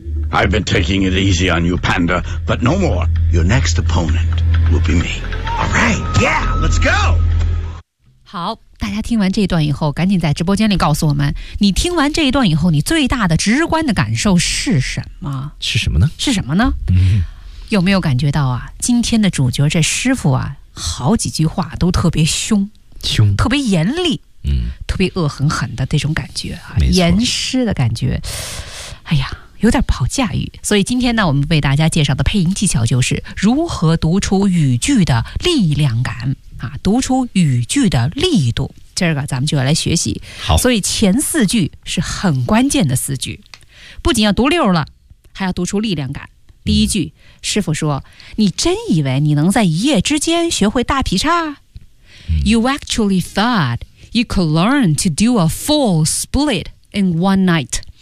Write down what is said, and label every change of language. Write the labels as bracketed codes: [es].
[en] I've been taking it easy on you, Panda, but no more. Your next opponent will be me. All right, yeah, let's go. [zh] 好，大家听完这一段以后，赶紧在直播间里告诉我们，你听完这一段以后，你最大的直观的感受是什么？是什么呢？是什么呢？有没有感觉到啊？今天的主角这师傅啊，好几句话都特别凶，凶，特别严厉，嗯，特别恶狠狠的这种感觉啊，严师的感觉。哎呀，有点不好驾驭。所以今天呢，我们为大家介绍的配音技巧就是如何读出语句的力量感啊，读出语句的力度。今儿个咱们就要来学习。好，所以前四句是很关键的四句，不仅要读溜了，还要读出力量感。第一句，师傅说：“你真以为你能在一夜之间学会大劈叉？” [en] You actually thought you could learn to do a full split in one night.